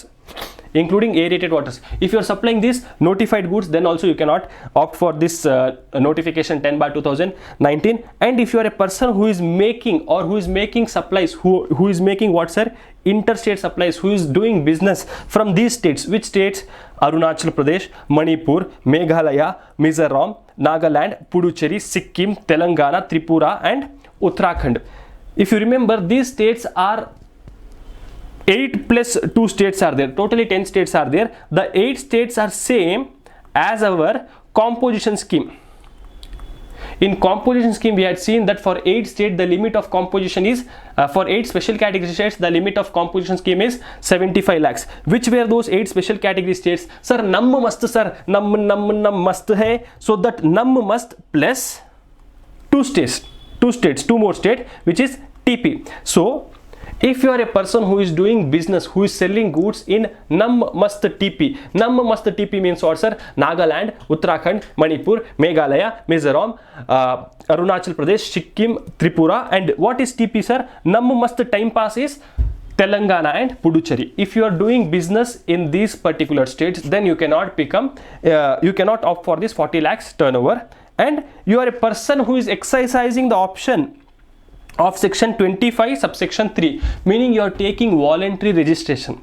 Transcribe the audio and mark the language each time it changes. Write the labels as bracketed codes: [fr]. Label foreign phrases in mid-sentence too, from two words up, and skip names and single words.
[en] If you are supplying these notified goods, then also you cannot opt for this notification 10/2019. And if you are a person who is making supplies, who is making what, sir? Interstate supplies, who is doing business from these states. Which states? Arunachal Pradesh, Manipur, Meghalaya, Mizoram, Nagaland, Puducherry, Sikkim, Telangana, Tripura and Uttarakhand. If you remember, these states are 8 plus 2 states are there. Totally 10 states are there. The 8 states are same as our composition scheme. In composition scheme, we had seen that for 8 states, the limit of composition is, for 8 special category states, the limit of composition scheme is 75 lakhs. Which were those 8 special category states? Sir, num must, sir, num must hai. So that num must plus 2 more states, which is TP. So if you are a person who is doing business, who is selling goods in num must TP. Num must TP means what, sir? Nagaland, Uttarakhand, Manipur, Meghalaya, Mizoram, Arunachal Pradesh, Sikkim, Tripura. And what is TP, sir? Num must time pass is Telangana and Puducherry. If you are doing business in these particular states, then you cannot opt for this 40 lakhs turnover. And you are a person who is exercising the option of section 25 subsection 3, meaning you are taking voluntary registration.